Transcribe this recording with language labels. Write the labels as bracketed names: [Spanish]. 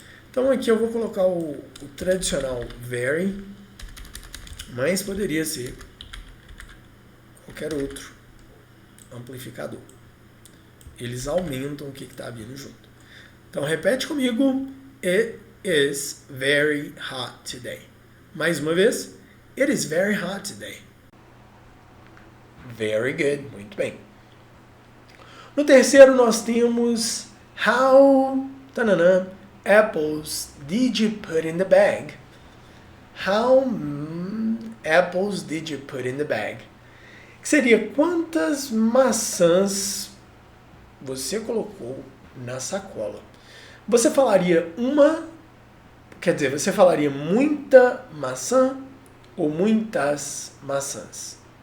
[Portuguese] Então aqui eu vou colocar o tradicional very, mas poderia ser qualquer outro amplificador. Eles aumentam o que está vindo junto. Então repete comigo. [English] It is very hot today. [Portuguese] Mais uma vez. [English] It is very hot today. Very good. [Portuguese] Muito bem. No terceiro, nós temos [English] how apples did you put in the bag? How apples did you put in the bag? [Portuguese] Que seria quantas maçãs você colocou na sacola? Você falaria você falaria muita maçã ou muitas maçãs?